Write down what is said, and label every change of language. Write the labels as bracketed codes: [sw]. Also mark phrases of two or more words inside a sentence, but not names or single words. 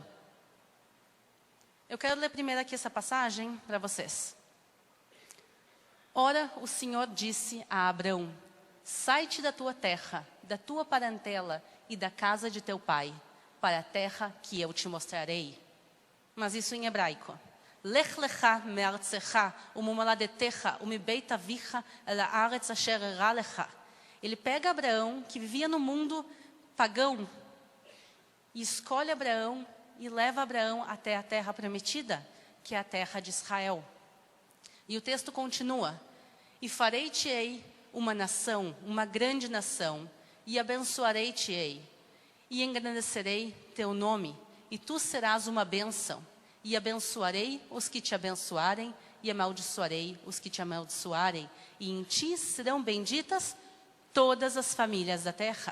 [pt] Eu quero ler primeiro aqui essa passagem para vocês. Ora, o Senhor disse a Abraão: sai-te da tua terra, da tua parentela e da casa de teu pai, para a terra que eu te mostrarei. Mas isso em hebraico. [he] לך לך מארצך וממולדתך ומבית אביך אל הארץ אשר ארא לך. [pt] Ele pega Abraão, que vivia no mundo pagão, e escolhe Abraão e leva Abraão até a terra prometida, que é a terra de Israel. E o texto continua: e farei-te-ei uma nação, uma grande nação, e abençoarei-te-ei, e engrandecerei teu nome, e tu serás uma bênção, e abençoarei os que te abençoarem, e amaldiçoarei os que te amaldiçoarem, e em ti serão benditas todas as famílias da terra.